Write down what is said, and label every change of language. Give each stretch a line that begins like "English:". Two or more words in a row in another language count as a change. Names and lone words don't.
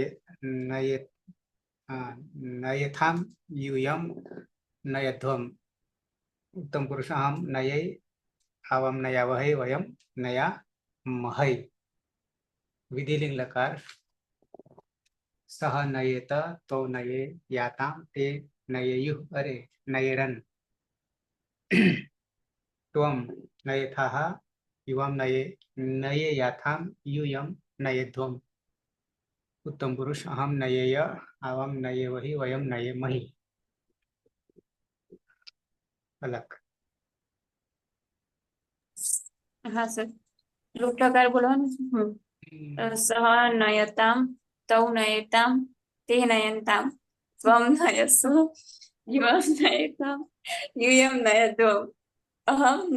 Sanskrit: નયથામ યુયમ નયધ્વમ ઉત્તમ પુરુષ અહમ નયૈ આવામ નયાવહૈ વયમ નયા મહૈ વિધિલિંગ લકાર સહ નયેત તો નયે યાતામ તે નયેયુઃ અરે નયેરન त्वं नयथाः युवां नये याथां यूयं नयेध्वम् उत्तम पुरुष अहम नयेय आवां नयेवहि वयं नयेमहि अलग
Gujarati: હા સર લોક પ્રકાર બોલવાનું
Sanskrit: સહ નયતામ તૌ નયતામ તે નયનતામ ત્વમ નયસ્વ યુવમ નયતામ યુયમ નયદ્વમ અહમ